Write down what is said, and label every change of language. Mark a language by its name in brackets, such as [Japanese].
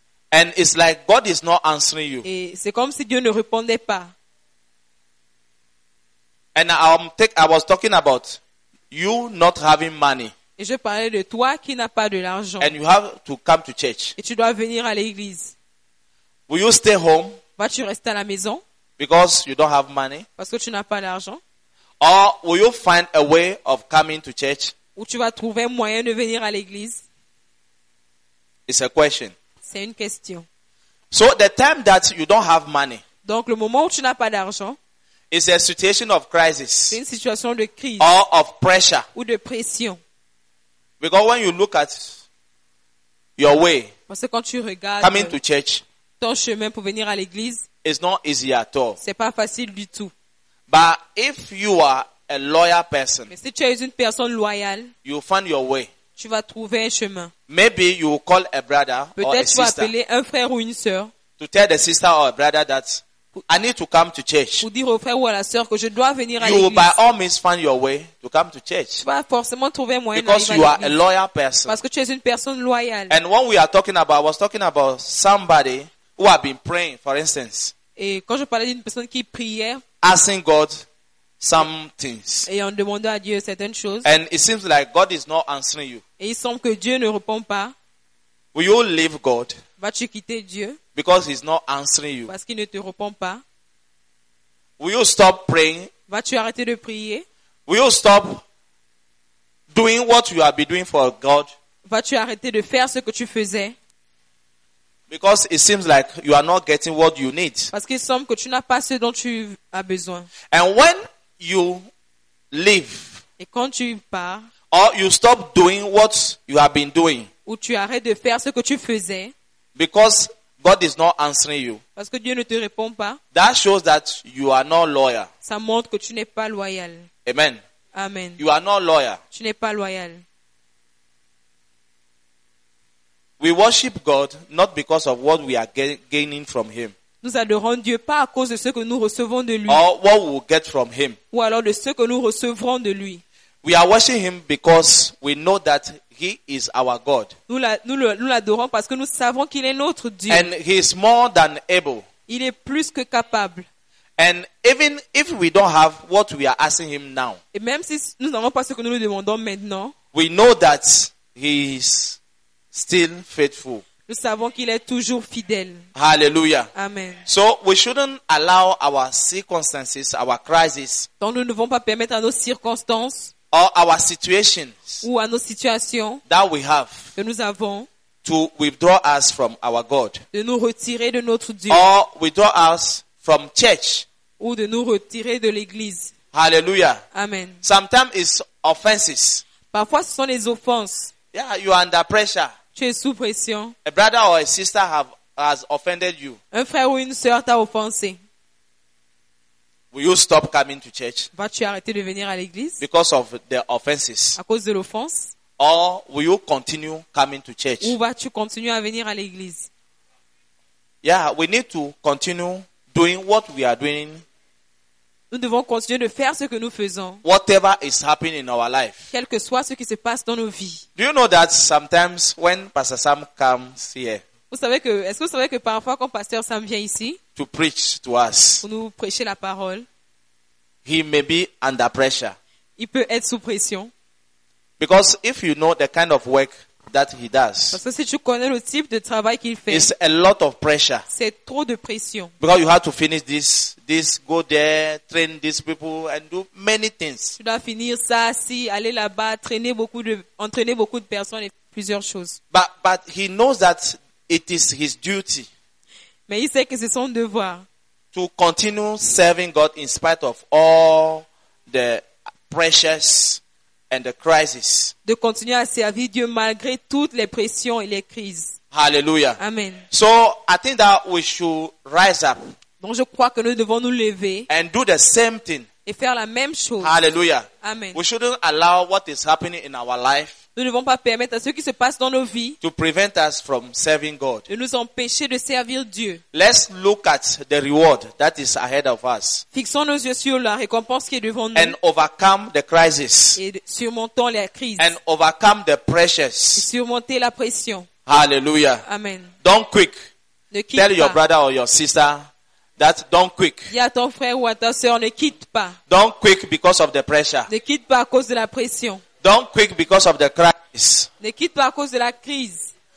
[English] And it's like God is not answering you. [French] Et c'est comme si Dieu ne répondait pas. [English] And I was talking about you not having money. [French] Et je parlais de toi qui n'as pas de l'argent. [English] And you have to come to church. [French] Et tu dois venir à l'église. [English] Will you stay home? [French] Vas-tu rester à la maison? [English] Because you don't have money. [French] Parce que tu n'as pas d'argent. [English] Or will you find a way of coming to church? [French] Ou tu vas trouver un moyen de venir à l'église? [English] It's a question. [French] C'est une question. [English] So the time that you don't have money, [French] donc le moment où tu n'as pas d'argent, [English] is a situation of crisis, [French] c'est une situation de crise, [English] or of pressure, [French] ou de pression. [English] Because when you look at your way, [French] parce que quand tu regardes [English] coming to church, [French] ton chemin pour venir à l'église, [English] it's not easy at all. [French] C'est pas facile du tout. [English] But if you are a loyal person, [French] mais si tu es une personne loyale, [English] you find your way. [French] Tu vas trouver un chemin. [English] Maybe you will call a brother [French] peut-être [English] or a sister. [French] Peut-être tu appeler un frère ou une sœur. [English] To tell the sister or a brother that I need to come to church. [French] Pour dire au frère ou à la sœur que je dois venir à [English] you [French] l'église. [English] You will by all means find your way to come to church. [French] Tu vas forcément trouver un moyen d'arriver à l'église. [English] Because you are a loyal person. [French] Parce que tu es une personne loyale. [English] And when we are talking about, I was talking about somebody who had been praying, for instance. [French] Et quand je parlais d'une personne qui priait, [English] asking God some things, [French] et en demandant à Dieu certaines choses, [English] and it seems like God is not answering you, [French] et il semble que Dieu ne répond pas, [English] will you leave God? [French] Vas-tu quitter Dieu? [English] Because he's not answering you. [French] Parce qu'il ne te répond pas. [English] Will you stop praying? [French] Vas-tu arrêter de prier? [English] Will you stop doing what you have been doing for God? [French] Vas-tu arrêter de faire ce que tu faisais? [English] Because it seems like you are not getting what you need. [French] Parce qu'il semble que tu n'as pas ce dont tu as besoin. [English] And when you leave, [French] et quand tu pars, [English] or you stop doing what you have been doing, [French] ou tu arrêtes de faire ce que tu faisais, [English] because God is not answering you, [French] parce que Dieu ne te répond pas, [English] that shows that you are not loyal. [French] Ça montre que tu n'es pas loyal. [English] Amen. [French] Amen. [English] You are not loyal. [French] Tu n'es pas loyal. [English] We worship God not because of what we are gaining from him. [French] Nous adorons Dieu pas à cause de ce que nous recevons de lui. [English] Or what we get from him. [French] Ou alors de ce que nous recevrons de lui. [English] We are worshiping him because we know that he is our God. [French] Nous l'adorons parce que nous savons qu'il est notre Dieu. [English] And he is more than able. [French] Il est plus que capable. [English] And even if we don't have what we are asking him now. [French] Et même si nous n'avons pas ce que nous lui demandons maintenant. [English] We know that he is still faithful. [French] Nous savons qu'il est toujours fidèle. [English] Hallelujah. [French] Amen. [English] So we shouldn't allow our circumstances, our crises. [French] Donc nous ne devons pas permettre à nos circonstances. [English] Or our situations. [French] Ou à nos situations. [English] That we have. [French] Que nous avons. [English] To withdraw us from our God. [French] De nous retirer de notre Dieu. [English] Or withdraw us from church. [French] Ou de nous retirer de l'église. [English] Hallelujah. [French] Amen. [English] Sometimes it's offenses. [French] Parfois ce sont les offenses. [English] Yeah, you are under pressure. [French] Tu es sous pression. [English] A brother or a sister has offended you. [French] Un frère ou une sœur t'a offensé. [English] Will you stop coming to church? [French] Vas-tu arrêter de venir à l'église? [English] Because of the offenses. [French] À cause de l'offense? [English] Or will you continue coming to church? [French] Ou vas-tu continuer à venir à l'église? [English] Yeah, we need to continue doing what we are doing. [French] Nous devons continuer de faire ce que nous faisons. [English] Whatever is happening in our life. [French] Quel que soit ce qui se passe dans nos vies. [English] Do you know that sometimes when Pastor Sam comes here? [French] Est-ce que vous savez que parfois quand Pasteur Sam vient ici? [English] To preach to us. [French] Pour nous prêcher la parole. [English] He may be under pressure. [French] Il peut être sous pression. [English] Because if you know the kind of work that he does. [French] Parce que si tu connais le type de travail qu'il fait. [English] It's a lot of pressure. [French] C'est trop de pression. [English] Because you have to finish this, go there, train these people and do many things. [French] Tu dois finir ça, si aller là-bas, entraîner beaucoup de personnes et plusieurs choses. [English] But he knows that it is his duty. [French] Mais il sait que c'est son devoir. [English] To continue serving God in spite of all the pressures. And the crisis. [French] De continuer à servir Dieu malgré toutes les pressions et les crises. [English] Hallelujah. [French] Amen. [English] So I think that we should rise up. [French] Donc je crois que nous devons nous lever. [English] And do the same thing. [French] Et faire la même chose. [English] Hallelujah. [French] Amen. [English] We shouldn't allow what is happening in our life. [French] Nous ne devons pas permettre à ce qui se passe dans nos vies. [English] To prevent us from serving God. [French] De nous empêcher de servir Dieu. [English] Let's look at the reward that is ahead of us. [French] Fixons nos yeux sur la récompense qui est devant nous. [English] And overcome the crisis. [French] Et surmontons la crise. [English] And overcome the pressures. [French] Et surmonter la pression. [English] Hallelujah. [French] Amen. [English] Don't quick. [French] Ne quitte [English] Tell [French] pas. [English] Your brother or your sister that don't quick. [French] Dis à ton frère ou à ta sœur, ne quitte pas. [English] Don't quick because of the pressure. [French] Ne quitte pas à cause de la pression. [English] Don't quit because of the crisis. [French] Ne quitte pas à cause de la crise.